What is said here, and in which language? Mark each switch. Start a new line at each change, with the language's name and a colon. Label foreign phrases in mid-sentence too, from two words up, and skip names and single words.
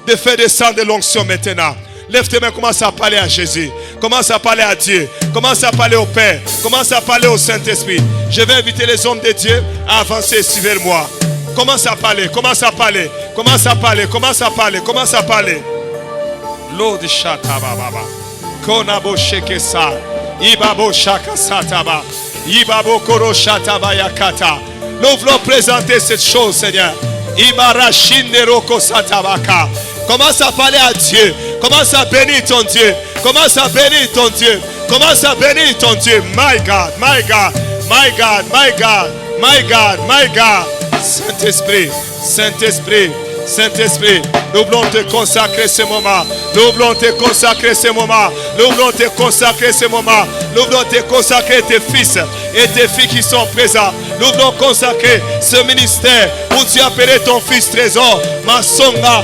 French: de faire descendre de l'onction maintenant. Lève tes mains, commence à parler à Jésus. Commence à parler à Dieu. Commence à parler au Père. Commence à parler au Saint-Esprit. Je vais inviter les hommes de Dieu à avancer. Suivez-moi. Commence à parler. Commence à parler. Commence à parler. Commence à parler. Commence à parler. L'eau de Chatababa. Konabo Shekesa. Ibabo Shaka Sataba. Ibabo Koro Shataba Yakata. Nous voulons présenter cette chose, Seigneur. Ibara Shinderoko Satabaka. Commence à parler à Dieu. Commence à bénir ton Dieu. Commence à bénir ton Dieu. Commence à bénir ton Dieu.
English: My God, my God, my God, my God, my God, my God.
French: Saint-Esprit, Saint-Esprit, Saint-Esprit, nous voulons te consacrer ce moment. Nous voulons te consacrer ce moment. Nous voulons te consacrer ce moment. Nous voulons te consacrer tes fils et tes filles qui sont présents. Nous voulons consacrer ce ministère où tu as appelé ton fils Trésor, Massonga.